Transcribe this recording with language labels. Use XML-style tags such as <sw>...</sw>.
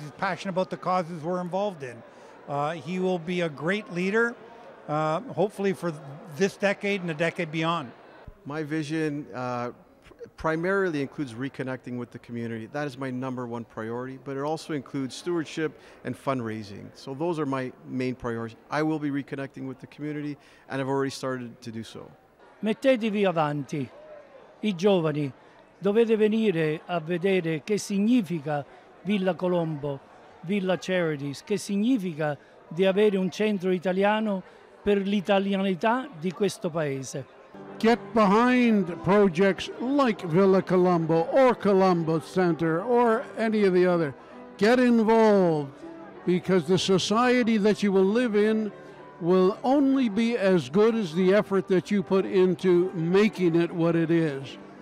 <en>He's passionate about the causes we're involved in. He will be a great leader, hopefully for this decade and the decade beyond. My vision primarily includes reconnecting with the community. That is my #1 priority, but it also includes stewardship and fundraising. So those are my main priorities. I will be reconnecting with the community, and I've already started to do so.</en> <it>Mettetevi avanti, i giovani, dovete venire a vedere che significa Villa Colombo, Villa Charities, che significa di avere un centro italiano per l'italianità di questo paese.</it> <en>Get behind projects like Villa Colombo or Colombo Center or any of the other. Get involved, because the society that you will live in will only be as good as the effort that you put into making it what it is.</en>